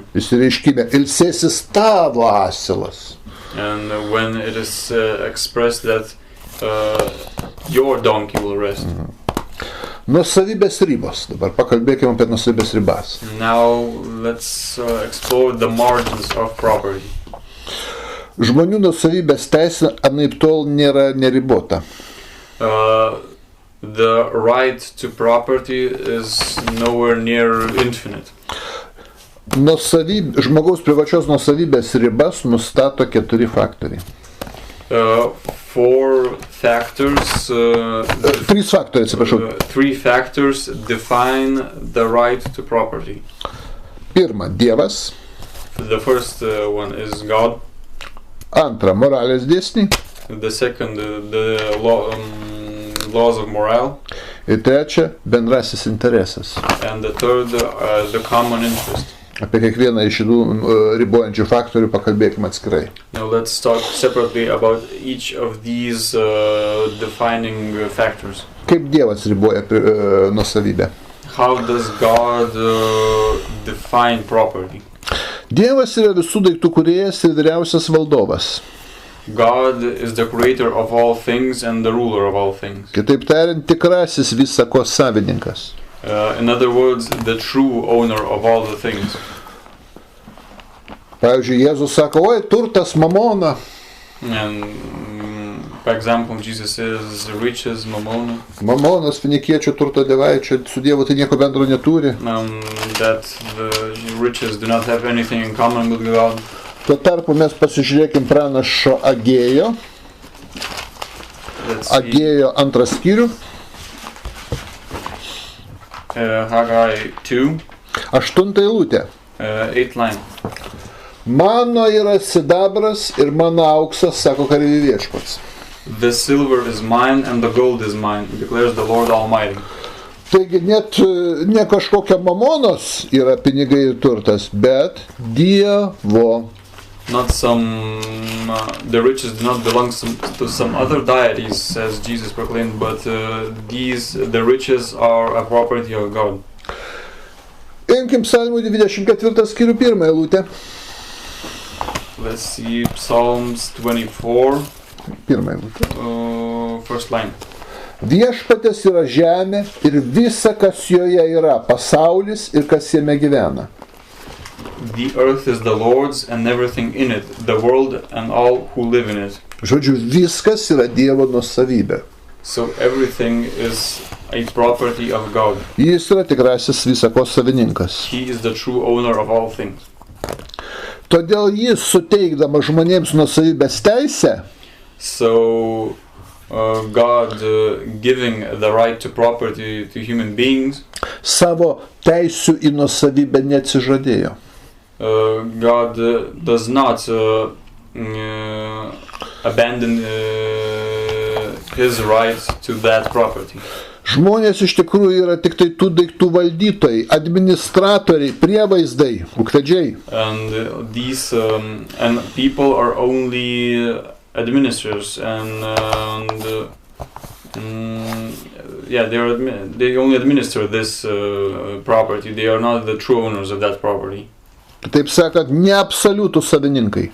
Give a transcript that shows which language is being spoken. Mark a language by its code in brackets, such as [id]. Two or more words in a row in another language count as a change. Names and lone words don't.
[lt] Išsireiškime, ilsėsis tavo asilas. [en] And when it is expressed that your donkey will rest. [lt] Nuosavybės ribos. Dabar pakalbėkime apie nuosavybės ribas. [en] Now let's explore the margins of property. [lt] Žmonių nuosavybės teisė anaiptol nėra neribota. [en] The right to property is nowhere near infinite. [lt] Žmogaus privačios nuosavybės ribas nustato 4 faktoriai. [en] 4 factors. [lt] 3 faktoriai, atsiprašau. [en] 3 factors define the right to property. [lt] Pirma, Dievas. [en] The first one is God. [lt] Antra, moralės dėsniai. [en] The second, the laws of morale. [lt] Ir trečia, bendrasis interesas. [en] And the third, the common interest. [lt] Apie kiekvieną iš šitų ribojančių faktorių pakalbėkime atskirai. [en] Now let's talk separately about each of these defining factors. [lt] Kaip Dievas riboja nuosavybę? [en] How does God define property? [lt] Dievas yra visų daiktų kūrėjas ir vyriausias valdovas. [en] God is the creator of all things and the ruler of all things. [lt] Kitaip tariant, tikrasis visako savininkas. [en] In other words, the true owner of all the things. [lt] Pavyzdžiui, Jėzus sako, oi, turtas mamona. [en] And, for example, Jesus says, riches, mamona. [lt] Mamonas, finikiečių turto dievaičio, su Dievu tai nieko bendro neturi. [en] That the riches do not have anything in common with God. [lt] Tuo tarpu mes pasižiūrėkim pranašo Agėjo. Agėjo 2 skyrių. [en] Haggai 2. [lt] 8 eilutė. [en] 8th line. [lt] Mano yra sidabras ir mano auksas, sako kareivių viešpats. [en] The silver is mine and the gold is mine, declares the Lord Almighty. [lt] Taigi net ne kažkokia mamonos yra pinigai ir turtas, bet Dievo. [en] Not some, the riches do not belong to some other deities, as Jesus proclaimed, but the riches are a property of God. [lt] Imkim Psalmų 24 skyrių 1 eilutę. [en] Let's see Psalms 24. [lt] 1 eilutė. [en] First line. [lt] Viešpatės yra žemė ir visa, kas joje yra, pasaulis ir kas jame gyvena. [en] The earth is the Lord's and everything in it, the world and all who live in it. [lt] Žodžiu, viskas yra Dievo nuosavybė. [en] So everything is a property of God. [lt] Jis yra tikrasis visako savininkas. [en] He is the true owner of all things. [lt] Todėl jis suteikdama žmonėms nuosavybės teisę, [en] So God giving the right to property to human beings, [lt] savo teisių į nuosavybę neatsižadėjo. [en] God does not abandon his right to that property. [lt] Žmonės iš tikrųjų yra tik tai tų daiktų valdytojai, administratoriai, prievaizdai, ūkvedžiai. [en] And these and people are only administrators they only administer this property. They are not the true owners of that property. [lt] Taip sakant, neabsoliutų savininkai.